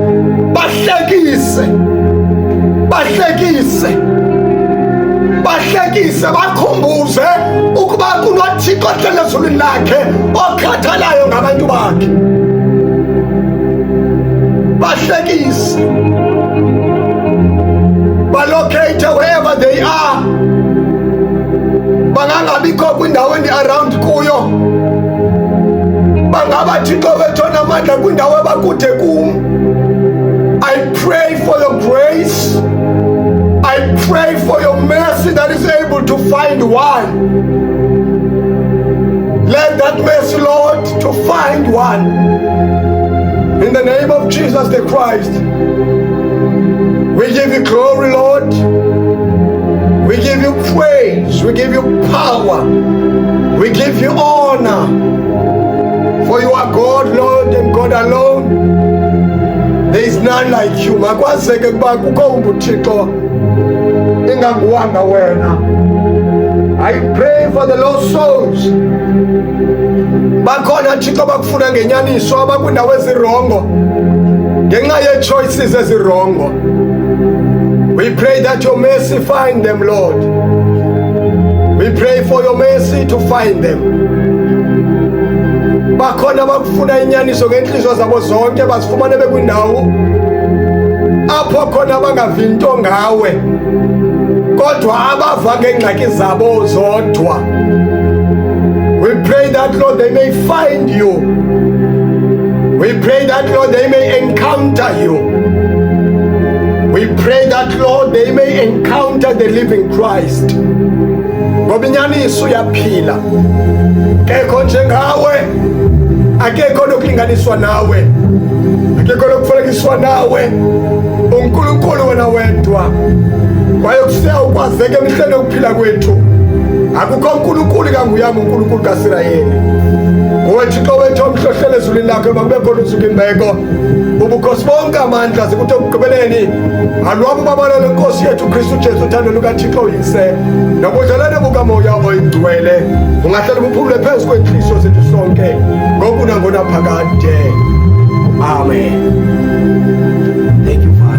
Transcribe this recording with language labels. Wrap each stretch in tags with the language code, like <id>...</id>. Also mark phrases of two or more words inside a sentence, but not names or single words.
<xh>Bahlekise, bahlekise, bahlekise, bakhumbuze ukuba kunoThixo ohleli ezulwini lakhe okhathalayo ngabantu bakhe. Bahlekise, balocate</xh> <en>wherever they are.</en> <xh>Bangangabikho kwindawo around kuyo. Bangaba Thixo wethu onamandla kwindawo ebakude kum.</xh> <en>I pray for your grace. I pray for your mercy that is able to find one. Let that mercy, Lord, to find one. In the name of Jesus the Christ, we give you glory, Lord. We give you praise. We give you power. We give you honor. For you are God, Lord, and God alone. There is none like you.</en> <xh>Makwazeke kuba kukho uThixo inganguwanga wena.</xh> <en>I pray for the lost souls.</en> <xh>Bakhona Thixo bakufuna ngenyaniso abakwindawo ezirongo ngenxa ye-choices ezirongo.</xh> <en>We pray that your mercy find them, Lord. We pray for your mercy to find them.</en> <xh>Bakhona bakufuna inyaniso ngenhliziyo zabo zonke bazifumane bekwindawo apho khona bangavinto ngawe kodwa abava ngengxaki zabo zodwa.</xh> <en>We pray that, Lord, they may find you. We pray that, Lord, they may encounter you. We pray that, Lord, they may encounter the living Christ.</en> <xh>Ngoba inyaniso uyaphila, kekho njengawe, akekho nokulinganiswa nawe, akekho nokufanekiswa nawe. uNkulunkulu wena wedwa, kwaye kusiya ukwazeke emihleni yokuphila kwethu. Akukho uNkulunkulu kanguyami, uNkulunkulu kaIsrayeli. Nguwe Thixo wethu omhlohlele ezulwini lakho makubekho usuku imbeko. Ubukhosi bonke amandla zikuthi ekugqibeleni alwabo babalele Nkosi yethu Kristu Jesu, uthando lukaThixo uyise nobudlelwane bukaMoya Oyingcwele ungahlala buphumule phezu kwenhliziyo zethu sonke ngoku nangonaphakade.</xh> <en>Amen. Thank you.</en>